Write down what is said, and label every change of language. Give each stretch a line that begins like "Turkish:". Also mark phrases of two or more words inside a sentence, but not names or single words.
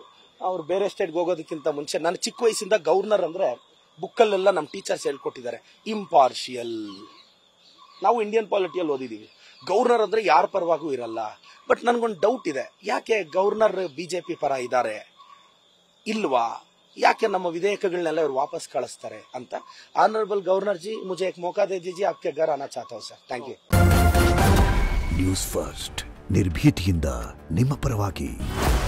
Kannada: ಅವ್ರು ಬೇರೆ ಸ್ಟೇಟ್ಗೆ ಹೋಗೋದಕ್ಕಿಂತ ಮುಂಚೆ, ನಾನು ಚಿಕ್ಕ ವಯಸ್ಸಿಂದ ಗವರ್ನರ್ ಅಂದ್ರೆ ಬುಕ್ಕಲ್ಲೆಲ್ಲ ನಮ್ಮ ಟೀಚರ್ಸ್ ಹೇಳ್ಕೊಟ್ಟಿದ್ದಾರೆ, ಇಂಪಾರ್ಷಿಯಲ್. ನಾವು ಇಂಡಿಯನ್ ಪಾಲಿಟಿಯಲ್ಲಿ ಓದಿದೀವಿ, ಗವರ್ನರ್ ಅಂದ್ರೆ ಯಾರ ಪರವಾಗೂ ಇರಲ್ಲ. ಬಟ್ ನನ್ಗೊಂದು ಡೌಟ್ ಇದೆ, ಯಾಕೆ ಗವರ್ನರ್ ಬಿಜೆಪಿ ಪರ ಇದ್ದಾರೆ ಇಲ್ವಾ, ಯಾಕೆ ನಮ್ಮ ವಿಧೇಯಕಗಳನ್ನೆಲ್ಲ ಇವ್ರು ವಾಪಸ್ ಕಳಿಸ್ತಾರೆ ಅಂತ.
English: Honorable Governor ji,
Hindi: ಮುझे एक मौका दे दीजिए, आपके घर आना चाहता हूं सर.
English: thank you.
Kannada: ನ್ಯೂಸ್ ಫಸ್ಟ್, ನಿರ್ಭೀತಿಯಿಂದ ನಿಮ್ಮ ಪರವಾಗಿ.